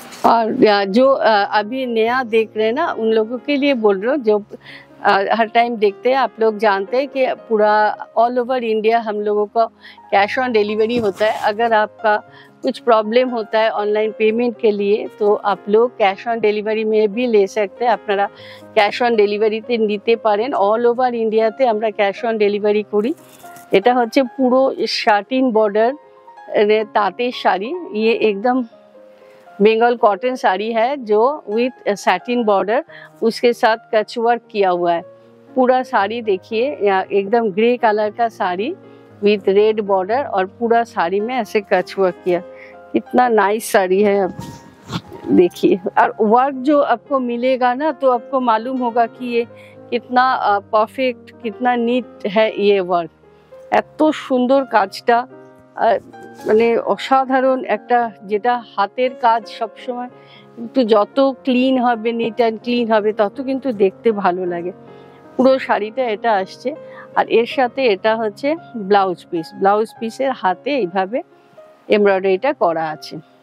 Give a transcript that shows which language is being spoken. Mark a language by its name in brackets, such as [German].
[Hindi] और जो अभी नया देख रहे हैं ना, उन लोगों के लिए बोल रहा हूँ, जो हर टाइम देखते हैं, आप लोग जानते हैं कि पूरा ऑल ओवर इंडिया हम लोगों का कैश ऑन डिलीवरी होता है। अगर आपका कुछ प्रॉब्लम होता है ऑनलाइन पेमेंट के लिए, तो आप लोग कैश ऑन डिलीवरी में भी ले सकते हैं। [Bangla] আপনারা ক্যাশ অন ডেলিভারিতে নিতে পারেন, অল ওভার ইন্ডিয়াতে আমরা ক্যাশ অন ডেলিভারি করি। এটা হচ্ছে পুরো শাটিন বর্ডার তাঁতের শাড়ি, [Hindi] ये एकदम बंगाल कॉटन साड़ी है जो विथ सैटिन बॉर्डर, उसके साथ कच वर्क किया हुआ है। पूरा साड़ी देखिए, एकदम ग्रे कलर का साड़ी विथ रेड बॉर्डर, और पूरा साड़ी में ऐसे कच वर्क किया, इतना नाइस साड़ी है। अब देखिए, और वर्क जो आपको मिलेगा ना, तो आपको मालूम होगा कि ये कितना परफेक्ट, कितना नीट है ये वर्क। [Bangla] এত সুন্দর কাজটা, মানে অসাধারণ একটা, যেটা হাতের কাজ সবসময় কিন্তু যত ক্লিন হবে, নিট অ্যান্ড ক্লিন হবে, তত কিন্তু দেখতে ভালো লাগে। পুরো শাড়িটা এটা আসছে। আর এর সাথে এটা হচ্ছে ব্লাউজ পিস, ব্লাউজ পিসের হাতে এইভাবে এমব্রয়ডারিটা করা আছে।